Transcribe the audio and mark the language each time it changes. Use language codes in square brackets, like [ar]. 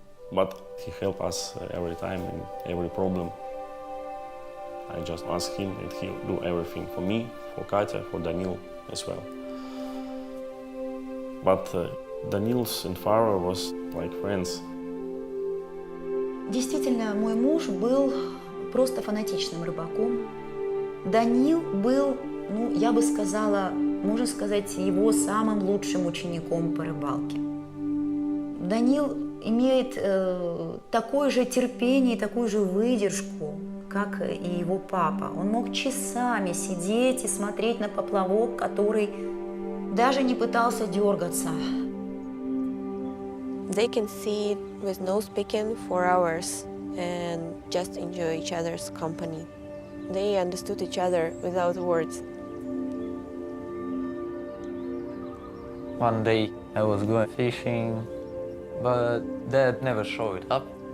[en] But he helped us every time in every problem. I just ask him and he'll do everything for me, for Katya, for Daniil as well. But Danils and Faro was like friends. [ru] Действительно, мой муж был просто фанатичным рыбаком. Данил был, ну, я бы сказала, можно сказать, его самым лучшим учеником по рыбалке. Данил имеет такое же терпение и такую же выдержку, как и его папа. Он мог часами сидеть и смотреть на поплавок, который даже не пытался дергаться. [en] They can sit with no speaking for hours and just enjoy each other's company. They understood each other without words. One day I was going fishing, but dad never showed up.